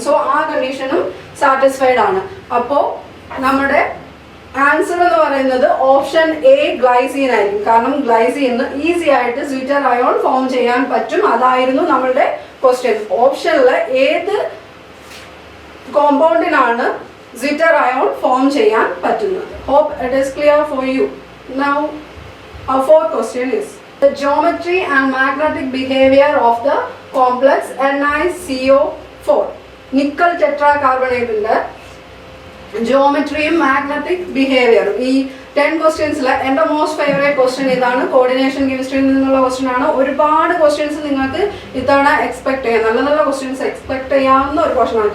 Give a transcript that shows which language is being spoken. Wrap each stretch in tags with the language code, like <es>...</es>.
<ml>So ആ കണ്ടീഷനും satisfied ആണ്. അപ്പോൾ നമ്മുടെ ആൻസർ എന്ന് പറയുന്നത് ഓപ്ഷൻ A ഗ്ലൈസീൻ ആയിരിക്കും. കാരണം ഗ്ലൈസീന് ഈസി ആയിട്ട് zwitter ion ഫോം ചെയ്യാൻ പറ്റും. അതായിരുന്നു നമ്മളുടെ ക്വസ്റ്റ്യൻ. ഓപ്ഷനിൽ ഏത് കോമ്പൗണ്ടിനാണ് zwitter ion ഫോം ചെയ്യാൻ പറ്റുന്നത്?</ml> <en>Hope it is clear for you. Now our fourth question is the geometry and magnetic behavior of the complex NiCO4.</en> <ml>Nickel ടെട്രാകാർബണേറ്റിന്റെ ജിയോമെട്രിയും magnetic ബിഹേവിയറും. ഈ 10 ക്വസ്റ്റ്യൻസിൽ എൻ്റെ മോസ്റ്റ് ഫേവറേറ്റ് ക്വസ്റ്റ്യൻ ഇതാണ്. കോർഡിനേഷൻ കെമിസ്ട്രിയിൽ നിന്നുള്ള ക്വസ്റ്റ്യൻ ആണ്. ഒരുപാട് ക്വസ്റ്റ്യൻസ് നിങ്ങൾക്ക് ഇത്തവണ എക്സ്പെക്ട് ചെയ്യാം. നല്ല നല്ല ക്വസ്റ്റ്യൻസ് എക്സ്പെക്ട് ചെയ്യാവുന്ന ഒരു ക്വസ്റ്റ്യൻ ആണ്.</ml>